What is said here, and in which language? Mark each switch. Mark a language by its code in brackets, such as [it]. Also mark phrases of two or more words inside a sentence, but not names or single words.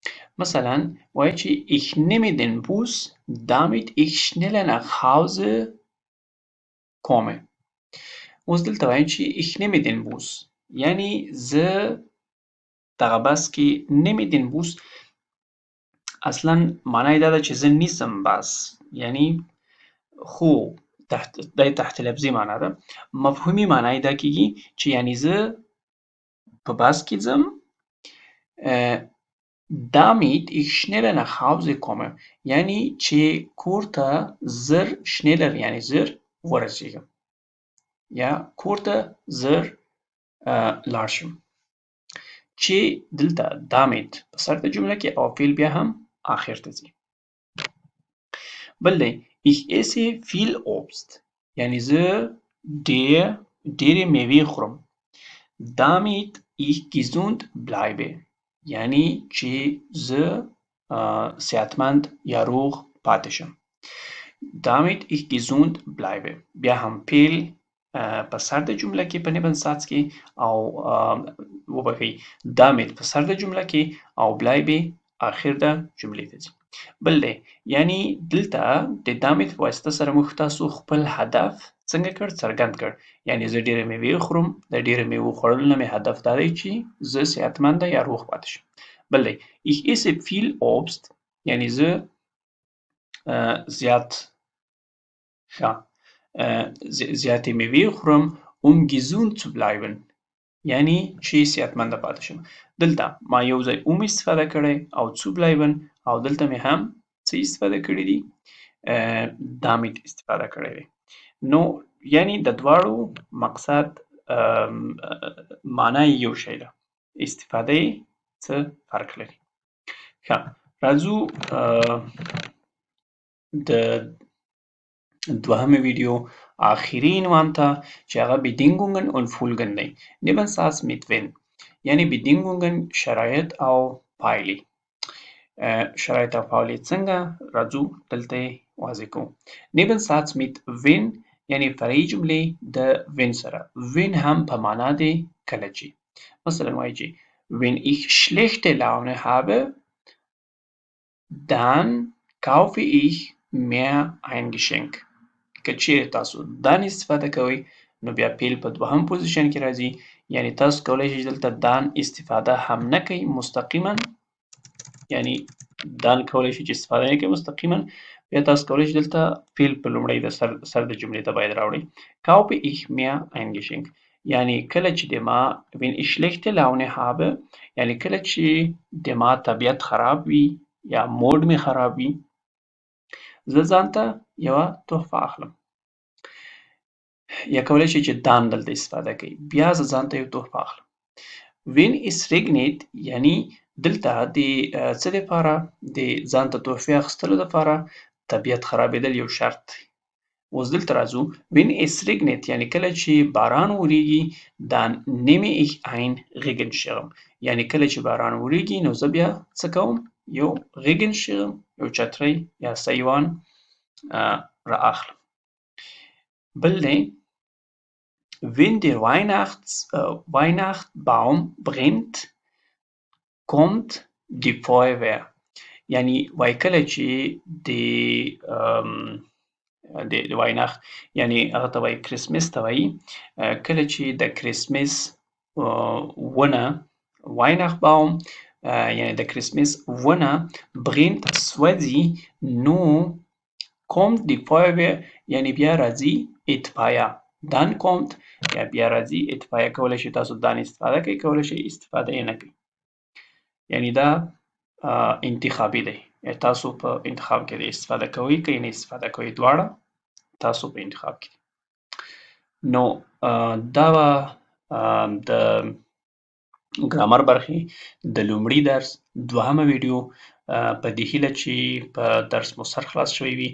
[ps] مثلا وایي چې [de] ich nehme den Bus, damit ich schneller nach Hause komme. [ps] اوس دلته وایم چې [de] ich nehme den Bus [ps] یعنی زه دغه بس کې [de] nehme den Bus [ps] اصلا معنی دا ده چې زه نیسم بس یعنی خو تحت لفظي معنا ده. مفهومي معنا یې دا کېږي چې یعنې زه په بس کې ځم [de] damit ich schneller nach Hause komme [ps] یعنی چې کور ته زر schneller یعنی زر ورسېږم یا کور ته زر لاړ شم. چې دلته damit په سر د جمله کې او فعل بیا هم آخر ته ځي. بل دی [de] ich esse viel Obst [ps] یعنی زه ډېرې میوې خورم. [de] damit ich gesund bleibe [ps] یعنی چې زه صحتمند یا روغ پاتې شم. [de] damit ich gesund bleibe [ps] بیا هم فعل په سر د جمله کې په نبنساتس کې او وبخښئ damit په سر د جمله کې او bleibe آخر د جملې ته ځي. بل دی یعنی دلته د damit په واسطه سره موږ تاسو خپل هدف څنګه کړ څرګند کړ یعنی زه ډېره میوې خورم د ډېرو میوو خوړلو نه مې هدف دا دی چې زه صحتمنده یا روغ پاتې شم. بل دی [de] ich esse viel Obst [ps] یعنی زه زیاتې میوې خورم [de] gesund zu bleiben [ps] یعنی چې صحتمنده پاتې شم. دلته ما یو ځای استفاده کړی او [de] zu bleiben [ps] او دلته مې هم څه استفاده کړي دي damit استفاده کړی دی. نو یعنی د دواړو مقصد معنا یو شی ده استفاده یې څه فرق لري. ښه راځو د دوهمه ویډیو آخرین عنوان ته چې هغه [de] Bedingungen und Folgen [ps] دی. [de] Nebensatz mit wenn [ps] یعنی Bedingungen شرایط او پایلې. شرایط او پایلې څنګه راځو دلته یې واضح کوو. [de] Nebensatz mit wenn [ps] یعنی فرعي جملې د wenn سره. [de] wenn [ps] هم په معنا دی کله چې مثلا وایي چې [de] wenn ich schlechte Laune habe dann kaufe ich mehr ein Geschenk. [ps] که چیرې تاسو دان استفاده کوئ نو بیا فعل په دوهم پوزیشن کې راځي یعنی تاسو کولی شئ دلته دان استفاده هم نه کوئ مستقیما یعنی دان کولی شئ چې استفاده نه کوئ مستقیما بیا تاسو کولی شئ دلته فعل په لومړی د سر د جملې ته باید راوړئ. [de] kaufe ich mehr ein Geschenk [ps] یعنی کله چې د ما [de] wenn ich schlechte Laune habe [ps] یعنی کله چې د ما طبیعت خراب وي یا موډ مې خراب وي زه ځانته یوه تحفه اخلم. یا کولی شئ چې دان دلته استفاده کوئ بیا زه ځانته یو تحفه اخلم. [de] when es regnet [ps] یعنی دلته د څه دپاره د ځانته تحفې اخیستلو دپاره طبیعت خرابېدل یو شرط دی. اوس دلته راځو [de] when es regnet [ps] یعنی کله چې باران وریږي [de] dann nehme ich ein Regenschirm [ps] یعنی کله چې باران وریږي نو زه بیا څه کوم یو Regenschirm یو چترۍ یا سیوان را اخلم. [de] بل دی wenn der Weihnachtsbaum brennt kommt die Feuerwehr [ps] یعنی وایي کله چې د وایناخت یعنی هغه ته وایي کرسمس ته وایي کله چې د کرسمس ونه وایناخباوم یعنی د کرسمس ونه brennt سوځي نو [de] kommt die Feuerwehr [ps] یعنی بیا راځي اطفایه [de] dann kommt [ps] یا بیا راځي اطفایه. کولی شئ تاسو دان استفاده کوئ کولی شئ استفاده یې نه کوئ یعنی دا انتخابي دی تاسو په انتخاب کې استفاده کوئ که یې نه استفاده کوئ دواړه تاسو په انتخاب کې. نو دا به د ګرامر برخې د لومړي درس دوهمه ویډیو په دې هیله چې په درس مو سر خلاص شوی وي.